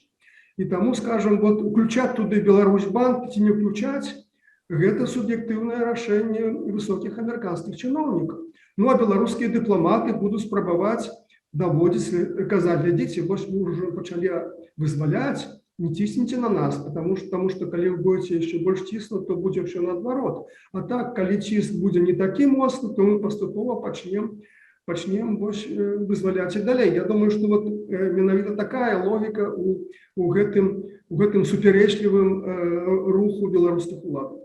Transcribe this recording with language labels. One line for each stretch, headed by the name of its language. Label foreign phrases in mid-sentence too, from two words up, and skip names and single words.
Belarusian: І таму, скажам, вот уключаць туды Беларусьбанк ці не ўключаць, гэта суб'ектыўнае рашэнне высокіх амерыканскіх чыноўнікаў. Ну, а беларускія дыпламаты будуць спрабаваць даводзіць, казаць, глядзіце, вось мы ўжо пачалі вызваляць, не цісніце на нас,
Russian: потому что
Belarusian: калі вы будете яшчэ больш ціснуць, то будзе ўсё наадварот. А так, калі ціск будзе не такі моцны, то мы паступова пачнем вызваляць і далей. Я думаю, што вот менавіта такая логіка у гэтым супярэчлівым руху беларускіх улад.